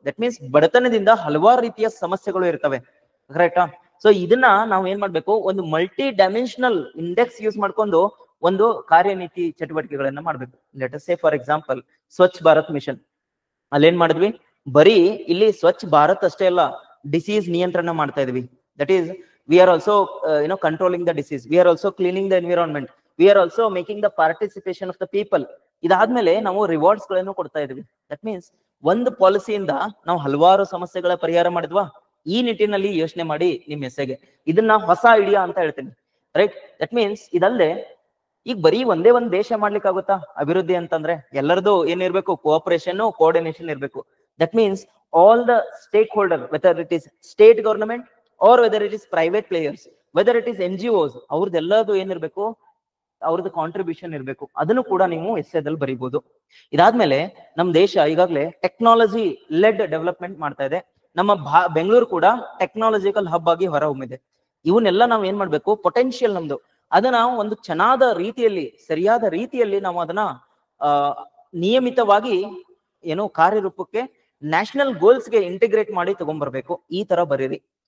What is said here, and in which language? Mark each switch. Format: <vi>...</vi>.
<kn>That means ಬಡತನದಿಂದ ಹಲವಾರು ರೀತಿಯ ಸಮಸ್ಯೆಗಳು ಇರ್ತವೆ, ಕರೆಕ್ಟಾ? ಸೊ ಇದನ್ನ ನಾವು ಏನ್ ಮಾಡ್ಬೇಕು, ಒಂದು ಮಲ್ಟಿ ಡೈಮೆನ್ಷನಲ್ ಇಂಡೆಕ್ಸ್ ಯೂಸ್ ಮಾಡ್ಕೊಂಡು ಒಂದು ಕಾರ್ಯನೀತಿ ಚಟುವಟಿಕೆಗಳನ್ನ ಮಾಡ್ಬೇಕು.</kn> <en>let us say for example</en> <kn>Swachh Bharat mission. ಅಲ್ಲೇನ್ ಮಾಡಿದ್ವಿ, ಬರೀ ಇಲ್ಲಿ ಸ್ವಚ್ಛ ಭಾರತ್ ಅಷ್ಟೇ ಅಲ್ಲ, ಡಿಸೀಸ್ ನಿಯಂತ್ರಣ ಮಾಡ್ತಾ ಇದ್ವಿ.</kn> <en>That is we are also controlling the disease, we are also cleaning the environment, we are also making the participation of the people.</en> <kn>ಇದಾದ್ಮೇಲೆ ನಾವು ರಿವಾರ್ಡ್ಸ್ ಗಳನ್ನು ಕೊಡ್ತಾ ಇದೀವಿ. ದಟ್ ಮೀನ್ಸ್ ಒಂದು ಪಾಲಿಸಿಯಿಂದ ನಾವು ಹಲವಾರು ಸಮಸ್ಯೆಗಳ ಪರಿಹಾರ ಮಾಡಿದ್ವಾ? ಈ ನಿಟ್ಟಿನಲ್ಲಿ ಯೋಚನೆ ಮಾಡಿ ನಿಮ್ ಎಸ್ಸೆಗೆ. ಇದನ್ನ ಹೊಸ ಐಡಿಯಾ ಅಂತ ಹೇಳ್ತೀನಿ, ರೈಟ್? ದಟ್ ಮೀನ್ಸ್ ಇದಲ್ಲದೆ ಈಗ ಬರೀ ಒಂದೇ ಒಂದ್ ದೇಶ ಮಾಡ್ಲಿಕ್ಕೆ ಆಗುತ್ತಾ ಅಭಿವೃದ್ಧಿ ಅಂತಂದ್ರೆ? ಎಲ್ಲರದು ಏನಿರ್ಬೇಕು, ಕೋಆಪರೇಷನ್ ಕೋಆರ್ಡಿನೇಷನ್ ಇರ್ಬೇಕು. That means</kn> <en>all the stakeholders, whether it is state government or whether it is private players, whether it is NGOs,</en> <kn>ಅವ್ರದ್ದೆಲ್ಲದು ಏನಿರ್ಬೇಕು, ಅವ್ರದ್ದು ಕಾಂಟ್ರಿಬ್ಯೂಷನ್ ಇರಬೇಕು. ಅದನ್ನು ಕೂಡ ನೀವು ಎಸ್ಸೆದಲ್ಲಿ ಬರೀಬಹುದು. ಇದಾದ್ಮೇಲೆ ನಮ್ಮ ದೇಶ ಈಗಾಗಲೇ ಟೆಕ್ನಾಲಜಿ ಲೆಡ್ ಡೆವಲಪ್ಮೆಂಟ್ ಮಾಡ್ತಾ ಇದೆ. ನಮ್ಮ ಬೆಂಗಳೂರು ಕೂಡ ಟೆಕ್ನಾಲಜಿಕಲ್ ಹಬ್ ಆಗಿ ಹೊರಹೊಮ್ಮಿದೆ. ಇವನ್ನೆಲ್ಲ ನಾವು ಏನ್ ಮಾಡ್ಬೇಕು, ಪೊಟೆನ್ಶಿಯಲ್ ನಮ್ದು, ಅದನ್ನ ಒಂದು ಚೆನ್ನಾದ ರೀತಿಯಲ್ಲಿ, ಸರಿಯಾದ ರೀತಿಯಲ್ಲಿ ನಾವು ಅದನ್ನ ನಿಯಮಿತವಾಗಿ ಏನು ಕಾರ್ಯರೂಪಕ್ಕೆ, ನ್ಯಾಷನಲ್ ಗೋಲ್ಸ್ ಗೆ ಇಂಟಿಗ್ರೇಟ್ ಮಾಡಿ ತಗೊಂಡ್ಬರ್ಬೇಕು. ಈ ತರ ಬರೀರಿ.</kn>